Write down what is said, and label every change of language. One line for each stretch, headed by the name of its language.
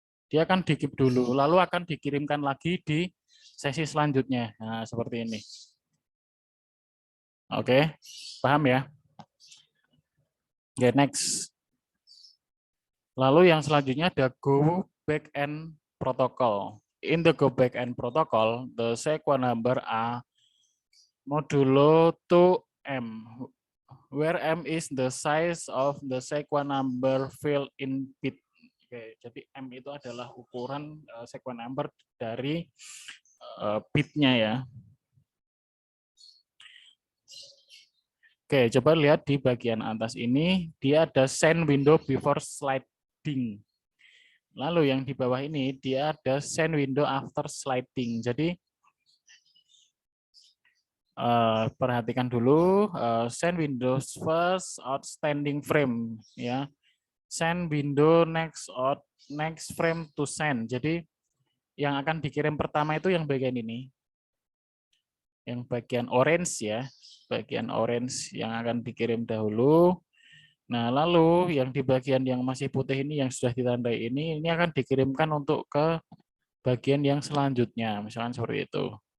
Indonesian: Dia akan di-keep dulu, lalu akan dikirimkan lagi di sesi selanjutnya. Nah, seperti ini. Oke, paham ya? Oke, next. Lalu yang selanjutnya ada Go Backend Protocol.
English: In the Go Backend Protocol, the sequence number are modulo to M, where M is the size of the sequence number filled in bit.
Indonesian: Oke, jadi M itu adalah ukuran sequence number dari bitnya ya. Oke, coba lihat di bagian atas ini, dia ada
English: send window before sliding.
Indonesian: Lalu yang di bawah ini, dia ada
English: send window after sliding.
Indonesian: Jadi, perhatikan dulu,
English: send windows first outstanding frame.
Indonesian: Ya,
English: send window next frame to send.
Indonesian: Jadi, yang akan dikirim pertama itu yang bagian ini. Yang bagian orange ya, bagian orange yang akan dikirim dahulu. Nah, lalu yang di bagian yang masih putih ini yang sudah ditandai ini akan dikirimkan untuk ke bagian yang selanjutnya, misalkan seperti itu.